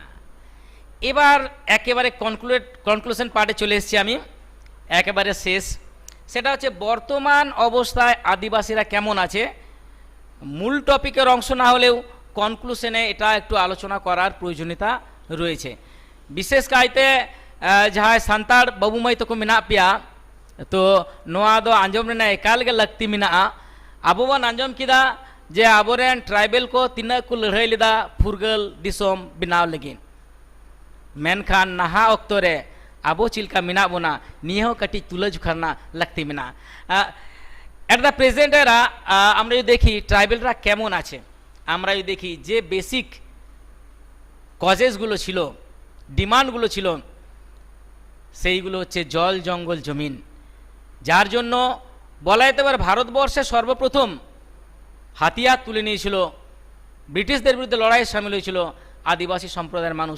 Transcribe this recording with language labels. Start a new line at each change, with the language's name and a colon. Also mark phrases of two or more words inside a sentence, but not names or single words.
Bangla: এবার একেবারে
English: conclusion part
Bangla: চলে এসেছি আমি, একেবারে শেষ। সেটা হচ্ছে বর্তমান অবস্থায় আদিবাসীরা কেমন আছে। মূল টপিকের অংশ না হলেও কনক্লুশনে এটা একটু আলোচনা করার প্রয়োজনীয়তা রয়েছে। বিশেষ কায়তে
Santali: ᱡᱟᱦᱟᱸᱭ ᱥᱟᱱᱛᱟᱲ ᱵᱟᱹᱵᱩ ᱢᱟᱹᱭ ᱛᱟᱠᱚ ᱢᱮᱱᱟᱜ ᱯᱮᱭᱟ, ᱛᱚ ᱱᱚᱣᱟ ᱫᱚ ᱟᱸᱡᱚᱢ ᱨᱮᱱᱟᱜ ᱮᱠᱟᱞ ᱜᱮ ᱞᱟᱹᱠᱛᱤ ᱢᱮᱱᱟᱜᱼᱟ। ᱟᱵᱚ ᱵᱚᱱ ᱟᱸᱡᱚᱢ ᱠᱮᱫᱟ ᱡᱮ ᱟᱵᱚᱨᱮᱱ ᱴᱨᱟᱭᱵᱮᱞ ᱠᱚ ᱛᱤᱱᱟᱹᱜ ᱠᱚ ᱞᱟᱹᱲᱦᱟᱹᱭ ᱞᱮᱫᱟ ᱯᱷᱩᱨᱜᱟᱹᱞ ᱫᱤᱥᱚᱢ ᱵᱮᱱᱟᱣ ᱞᱟᱹᱜᱤᱫ, ᱢᱮᱱᱠᱷᱟᱱ ᱱᱟᱦᱟᱜ ᱚᱠᱛᱚ ᱨᱮ ᱟᱵᱚ ᱪᱮᱫ ᱞᱮᱠᱟ ᱢᱮᱱᱟᱜ ᱵᱚᱱᱟ ᱱᱤᱭᱟᱹ ᱦᱚᱸ ᱠᱟᱹᱴᱤᱡ ᱛᱩᱞᱟᱹᱡᱚᱠᱷᱟ ᱨᱮᱱᱟᱜ ᱞᱟᱹᱠᱛᱤ ᱢᱮᱱᱟᱜᱼᱟ।
English: at the present era
Bangla: আমরা যদি দেখি ট্রাইবেলরা কেমন আছে, আমরা যদি দেখি যে বেসিক কজেসগুলো ছিল, ডিমান্ডগুলো ছিল, সেইগুলো হচ্ছে জল জঙ্গল জমিন, যার জন্য বলা যেতে পারে ভারতবর্ষে সর্বপ্রথম হাতিয়ার তুলে নিয়েছিল, ব্রিটিশদের বিরুদ্ধে লড়াইয়ে সামিল হয়েছিল আদিবাসী সম্প্রদায়ের মানুষ।